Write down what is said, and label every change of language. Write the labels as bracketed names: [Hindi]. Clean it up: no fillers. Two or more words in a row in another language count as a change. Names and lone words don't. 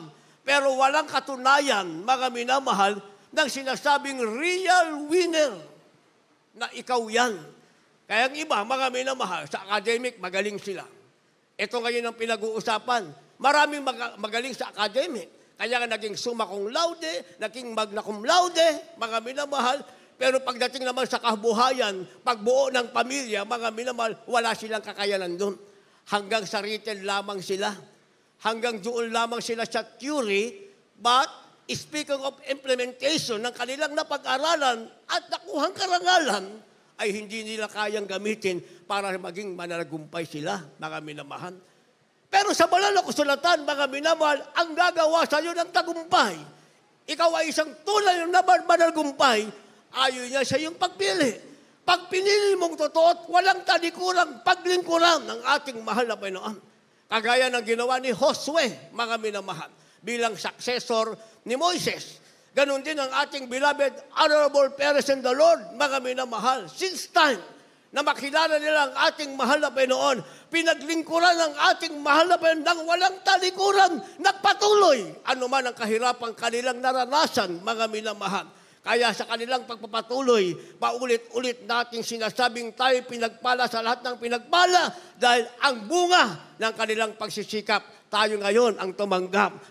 [Filipino] Pero walang katunayan, mga minamahal, ng sinasabing [English] real winner [Filipino] na ikaw yan. Kaya ang iba, mga minamahal, sa academic, magaling sila. Ito ngayon ang pinag-uusapan. Maraming magaling sa academic. Kaya nga naging [Latin] summa cum laude, [Filipino] naging [Latin] magna cum laude, [Filipino] mga minamahal. Pero pagdating naman sa kabuhayan, pagbuo ng pamilya, mga minamahal, wala silang kakayanan doon. Hanggang sa written lamang sila. Hanggang doon lamang sila sa theory. [English] But, speaking of implementation [Filipino] ng kanilang napag-aralan at nakuhang karangalan, ay hindi nila kayang gamitin para maging mananagumpay sila, mga minamahal. Pero sa banal na kasulatan, mga minamahal, ang gagawa sa iyo ng tagumpay. Ikaw ay isang tunay na mananagumpay, ayon niya sa iyong pagpili. Pag pinili mong totoo at walang talikuran, paglingkuran ng ating mahal na Panginoon. Kagaya ng ginawa ni Josue, mga minamahal, bilang successor ni Moises. Ganon din ang ating [English] beloved, honorable parents in the Lord, [Filipino] mga minamahal. [English] Since time [Filipino] na makilala nila ang ating mahal na Panginoon, pinaglingkuran ng ating mahal na Panginoon ng walang talikuran, nagpatuloy. Ano man ang kahirapang kanilang naranasan, mga minamahal. Kaya sa kanilang pagpapatuloy, paulit-ulit nating sinasabing tayo pinagpala sa lahat ng pinagpala dahil ang bunga ng kanilang pagsisikap, tayo ngayon ang tumanggap.